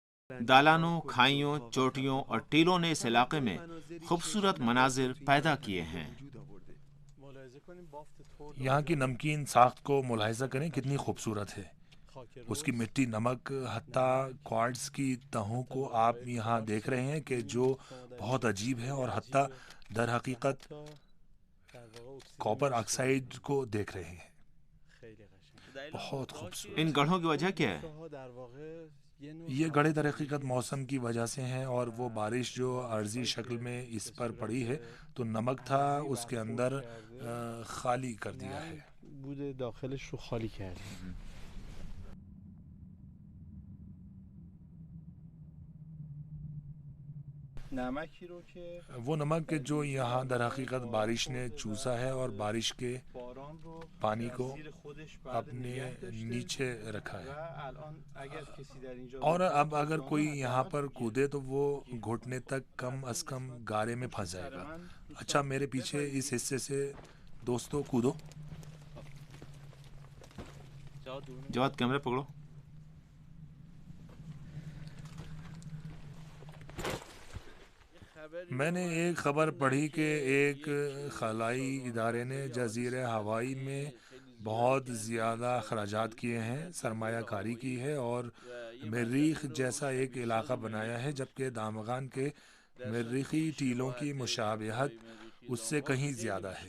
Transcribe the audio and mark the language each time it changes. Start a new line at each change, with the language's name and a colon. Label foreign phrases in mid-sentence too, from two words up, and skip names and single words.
Urdu: دالانوں، کھائیوں، چوٹیوں اور ٹیلوں نے اس علاقے میں خوبصورت مناظر پیدا کیے ہیں.
Persian: ملاحظه کنیم بافت ترد
Urdu: یہاں کی نمکین ساخت کو ملاحظہ کریں، کتنی خوبصورت ہے.
Persian: خاک
Urdu: उसकी
Persian: رس
Urdu: مٹی، نمک، حتیٰ کوارٹز کی تہوں کو آپ یہاں دیکھ رہے ہیں کہ جو بہت عجیب ہے، اور حتیٰ در حقیقت
Persian: حتی در واقع اکسیژن
Urdu: कॉपर
Persian: اشتراک
Urdu: آکسائیڈ کو دیکھ رہے ہیں.
Persian: خیلی قشنگ
Urdu: بہت خوبصورت. ان گڑھوں کی وجہ کیا ہے?
Persian: ها در واقع یه نوع
Urdu: یہ گڑھے در
Persian: حوادثی
Urdu: हकीकत
Persian: که
Urdu: موسم کی وجہ سے ہیں، اور وہ بارش جو عرضی شکل میں اس پر پڑی ہے، تو نمک تھا اس کے اندر خالی کر دیا ہے.
Persian: نم بوده داخلش رو خالی کرده نمکی رو که
Urdu: وہ نمک کے جو یہاں در حقیقت بارش نے چوسا ہے، اور بارش کے
Persian: باران رو
Urdu: पानी
Persian: در
Urdu: को
Persian: زیر خودش بعد
Urdu: अपने
Persian: نگه داشته
Urdu: نیچے رکھا
Persian: و
Urdu: है।
Persian: الان اگر کسی در اینجا
Urdu: اور اب اگر کوئی یہاں پر کودے تو وہ گھٹنے تک کم از کم گارے میں پھنس جائے گا. اچھا، میرے پیچھے اس حصے سے دوستو کودو. جواد کیمرہ پکڑو. میں نے ایک خبر پڑھی کہ ایک خلائی ادارے نے جزیرے ہوائی میں بہت زیادہ اخراجات کیے ہیں، سرمایہ کاری کی ہے، اور مریخ جیسا ایک علاقہ بنایا ہے، جبکہ دامغان کے مریخی ٹیلوں کی مشابہت اس سے کہیں زیادہ ہے.